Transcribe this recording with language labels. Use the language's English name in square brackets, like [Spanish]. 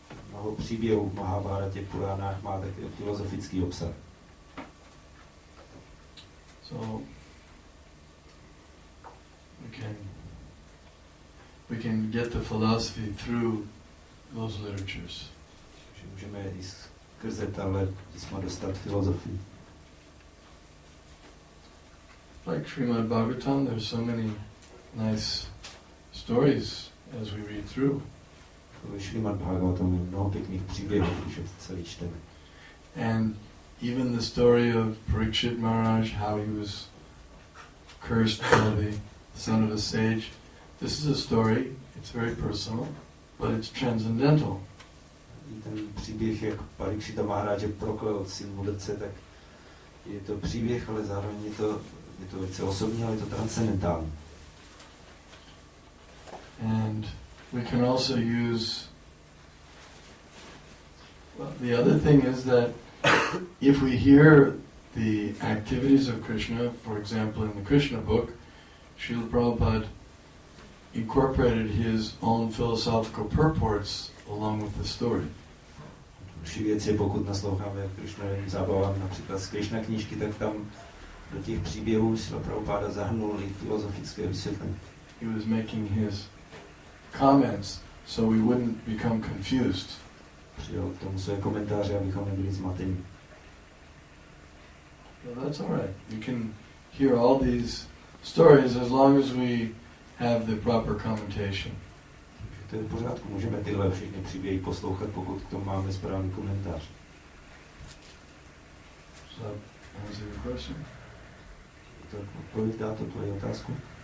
[Czech] Mnoho příběhů v Mahabharatě, Puránách má také filozofický obsah. [English] So we can get the philosophy through those literatures. [Czech] Že můžeme i skrze tahle písma dostat filozofii. [English] Like Srimad-Bhagavatam, there's so many nice stories as we read through. [Czech] Ve Srimad-bhagavatam je mnoho pěkných příběhů, když je celý čteme. [English] And even the story of Parikshit Maharaj, how he was cursed by the son of a sage. This is a story, it's very personal, but it's transcendental. [Czech] Ten příběh, jak Parikshita Maharaj proklel syn mudrce, tak je to příběh, ale zároveň je to velice osobní, ale je to transcendentální. [English] And we can also use, well, the other thing is that if we hear the activities of Krishna, for example in the Krishna book, Srila Prabhupada incorporated his own philosophical purports along with the story. [Czech] Další věc je, pokud nasloucháme Krishnovým zábavám, například z Krishna knížky, tak tam do těch příběhů Srila Prabhupada zahrnul i filozofické vysvětlení. [English] He was making his comments so we wouldn't become confused. [Czech] Přidal k tomu své komentáře, abychom nebyli zmateni. [English] Well, that's all right. You can hear all these stories as long as we have the proper commentation. [Czech] To je v pořádku, můžeme tyhle všechny příběhy poslouchat, pokud k tomu máme správný komentář. [English] So, answer your question? [Czech] Tak odpověď dá to tvoji otázku?